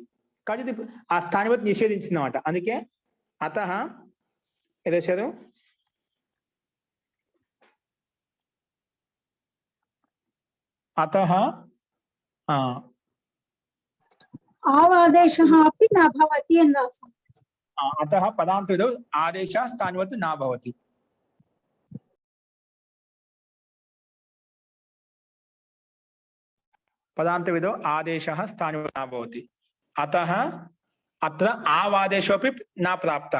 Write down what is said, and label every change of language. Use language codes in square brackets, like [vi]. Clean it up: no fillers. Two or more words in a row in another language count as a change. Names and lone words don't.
[te] కాబట్టి ఆ స్థానివత్ నిషేధించిందన్నమాట. అందుకే అతః ఏదో చదువు అతః [sa] ఆవాదేశः अपि न भवति [te] అని రాసాం. [sa] అతః పదాంత విధౌ ఆదేశ స్థానివత్ నా భవతి. పదాంత విధౌ ఆదేశः స్థానివత్ నా భవతి. అతః అత్ర ఆవాదేశోపి నా ప్రాప్తః.